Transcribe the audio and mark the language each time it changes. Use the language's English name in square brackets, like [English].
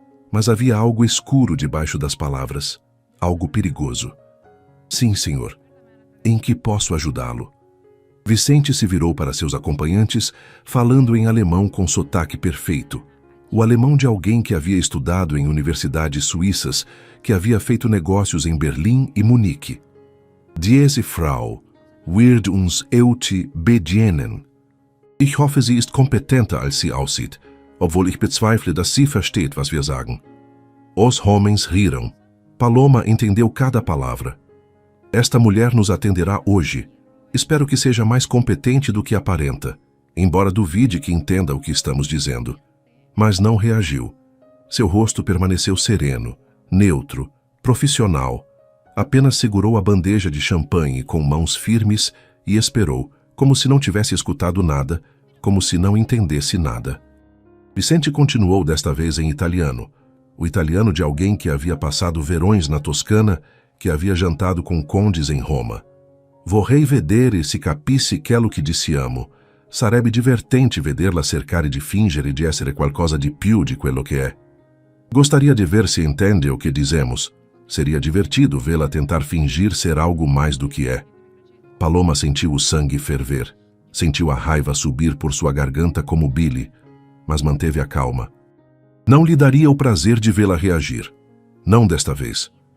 [Portuguese] Mas havia algo escuro debaixo das palavras, algo perigoso. Sim, senhor. Em que posso ajudá-lo? Vicente se virou para seus acompanhantes, falando em alemão com sotaque perfeito. O alemão de alguém que havia estudado em universidades suíças, que havia feito negócios em Berlim e Munique. [German] Diese Frau wird uns heute bedienen. Ich hoffe, sie ist kompetenter, als sie aussieht, obwohl ich bezweifle, dass sie versteht, was wir sagen. [Portuguese] Os homens riram. Paloma entendeu cada palavra. Esta mulher nos atenderá hoje. Espero que seja mais competente do que aparenta, embora duvide que entenda o que estamos dizendo. Mas não reagiu. Seu rosto permaneceu sereno, neutro, profissional. Apenas segurou a bandeja de champanhe com mãos firmes e esperou, como se não tivesse escutado nada, como se não entendesse nada. Vicente continuou desta vez em italiano, o italiano de alguém que havia passado verões na Toscana, que havia jantado com condes em Roma. [Italian] Vorrei vedere se capissi quello che diciamo. Sarebbe divertente vederla cercare di fingere di essere qualcosa di più di quello che è. [Portuguese] Gostaria de ver se entende o que dizemos. Seria divertido vê-la tentar fingir ser algo mais do que é. Paloma sentiu o sangue ferver. Sentiu a raiva subir por sua garganta como bile, mas manteve a calma. Não lhe daria o prazer de vê-la reagir. Não desta vez.